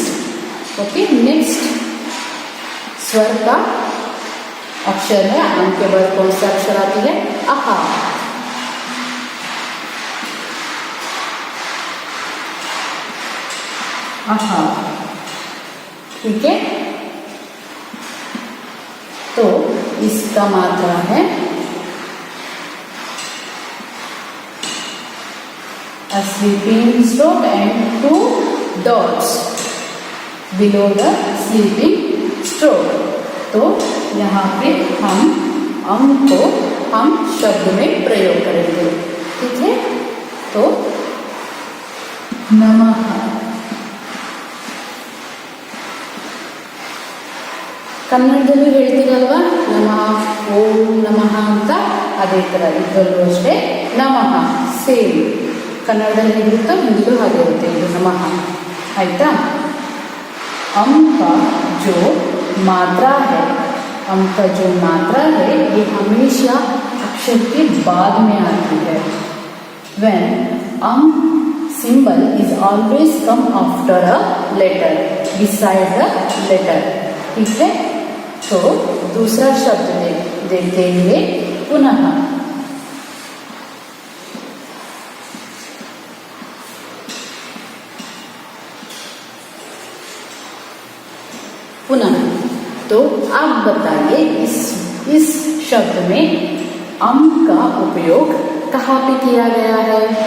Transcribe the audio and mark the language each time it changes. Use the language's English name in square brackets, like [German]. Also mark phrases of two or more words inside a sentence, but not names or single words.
[English] okay, next [Hindi] स्वर का अक्षर है, अम के बाद कौन सा अक्षर आती है? आहा। आहा, ठीक है। तो इसका मात्रा है [English] a sleeping stroke and 2 dots below the sleeping stroke. [Hindi] तो यहाँ पे हम अम को हम शब्द में प्रयोग करेंगे, ठीक है। तो नमः, [Kannada] ಕನ್ನಡದಲ್ಲಿ ಹೇಳ್ತೀರಲ್ವಾ ನಮಃ, ಓಂ ನಮಃ ಅಂತ, ಅದೇ ಥರ ಇದರಲ್ಲೂ ಅಷ್ಟೇ ನಮಃ ಸೇಮ್ ಕನ್ನಡದಲ್ಲಿ ಹೇಗಿರುತ್ತೋ ಹಿಂದಿಲೂ ಹಾಗೆ ಇರುತ್ತೆ, ಇದು ನಮಃ, ಆಯಿತಾ। [Hindi] अम का जो मात्रा है, अम का जो मात्रा है ये हमेशा अक्षर के बाद में आती है। [English] When अम symbol is always come after a letter, beside the letter, [Hindi] ठीक है। तो दूसरा शब्द देखेंगे पुनः। पुनः, तो आप बताइए इस शब्द में अम का उपयोग कहाँ पे किया गया है?